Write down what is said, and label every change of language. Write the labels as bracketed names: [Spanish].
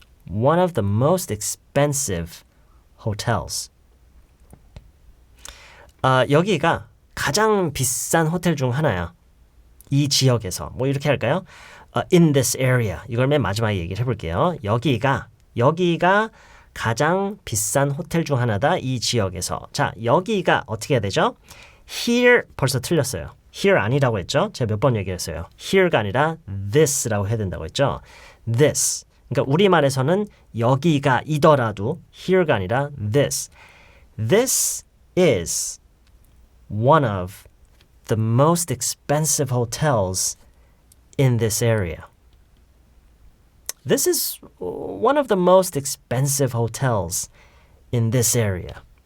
[English] One of the most expensive hotels. [Korean] 여기가 가장 비싼 호텔 중 하나야. 이 지역에서. 뭐 이렇게 할까요? [English] In this area. [Korean] 이걸 맨 마지막에 얘기를 해볼게요. 여기가 가장 비싼 호텔 중 하나다. 이 지역에서. 자, 여기가 어떻게 해야 되죠? Here 벌써 틀렸어요. Here 아니라고 했죠? 제가 몇 번 얘기했어요. Here가 아니라 this라고 해야 된다고 했죠? [English] This. [Korean] 그러니까 우리말에서는 여기가 이더라도 here가 아니라 this. [English] This is one of the most expensive hotels in this area. This is one of the most expensive hotels in this area.